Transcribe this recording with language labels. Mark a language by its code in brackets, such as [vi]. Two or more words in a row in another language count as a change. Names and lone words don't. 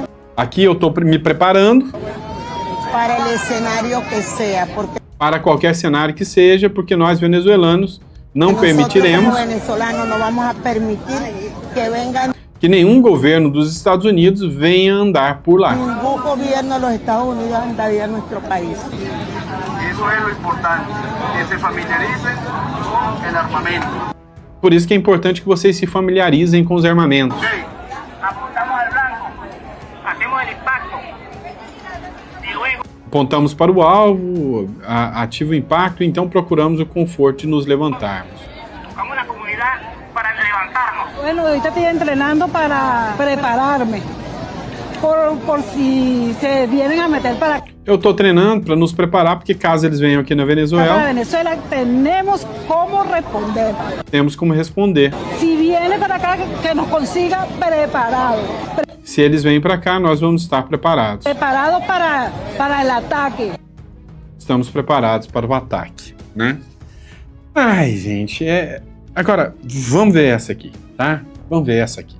[pt] Aqui eu estou me preparando para o cenário que seja, porque para qualquer cenário que seja, porque nós venezuelanos não permitiremos que nenhum governo dos Estados Unidos venha andar por lá. [es] Ningún gobierno de los Estados Unidos andaría en nuestro país. Eso es lo importante, que se familiaricen con el armamento. [pt] Por isso que é importante que vocês se familiarizem com os armamentos. [es] Ok, apuntamos al blanco, hacemos el impacto y luego [pt] Apontamos para o alvo, ativa o impacto, então procuramos o conforto de nos levantarmos. [es] tocamos la comunidad para levantarnos. Bueno, ahorita estoy entrenando para prepararme por si se vienen a meter para [pt] Eu estou treinando para nos preparar, porque caso eles venham aqui na Venezuela, [es] Venezuela, tenemos cómo responder. [pt] temos como responder. [es] Si viene para acá, que nos consiga preparados. [pt] Se eles vêm para cá, nós vamos estar preparados. [es] Preparados para el ataque. [pt] Estamos preparados para o ataque, né? Ai, gente, Agora, vamos ver essa aqui, tá? Vamos ver essa aqui.